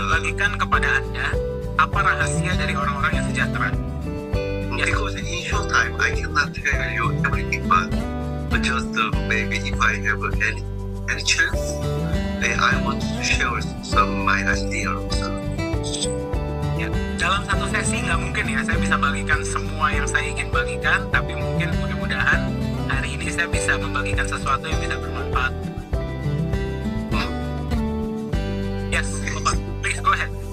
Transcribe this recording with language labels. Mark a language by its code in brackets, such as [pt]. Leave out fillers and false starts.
[id] membagikan kepada Anda apa rahasia dari orang-orang yang sejahtera. [en] Because in short time, I cannot tell you everything, but just maybe if I have any chance, I want to share some my ideas. [id] Ya, dalam satu sesi nggak mungkin ya saya bisa bagikan semua yang saya ingin bagikan, tapi mungkin mudah-mudahan hari ini saya bisa membagikan sesuatu yang bisa bermanfaat. [en] Yes, Bapak, please go ahead.